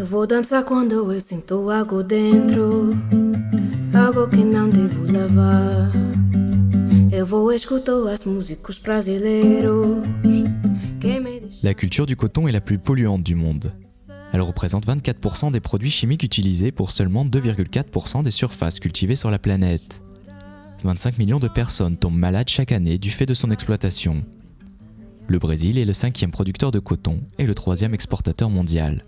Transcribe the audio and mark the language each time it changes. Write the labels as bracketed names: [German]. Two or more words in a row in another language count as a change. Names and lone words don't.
[Portuguese] dançar quando eu sinto algo dentro, algo que não devo lavar. Eu vou escutar as músicos brasileiros. [French] La culture du coton est la plus polluante du monde. Elle représente 24% des produits chimiques utilisés pour seulement 2,4% des surfaces cultivées sur la planète. 25 millions de personnes tombent malades chaque année du fait de son exploitation. Le Brésil est le 5e producteur de coton et le 3e exportateur mondial.